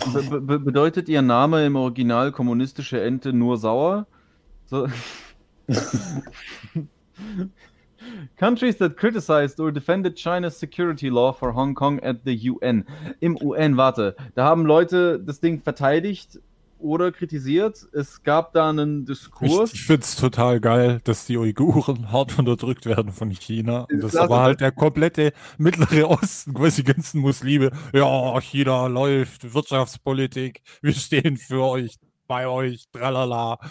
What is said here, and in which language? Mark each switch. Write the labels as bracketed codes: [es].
[de] Bedeutet ihr Name im Original kommunistische Ente nur sauer? So. [en] Countries that criticized or defended China's security law for Hong Kong at the UN. [de] Im UN, warte. Da haben Leute das Ding verteidigt oder kritisiert. Es gab da einen Diskurs. Ich finde es total geil, dass die Uiguren hart unterdrückt werden von China. Und das war halt der komplette Mittlere Osten, quasi ganzen Muslime. Ja, China läuft, Wirtschaftspolitik, wir stehen für euch, bei euch, tralala.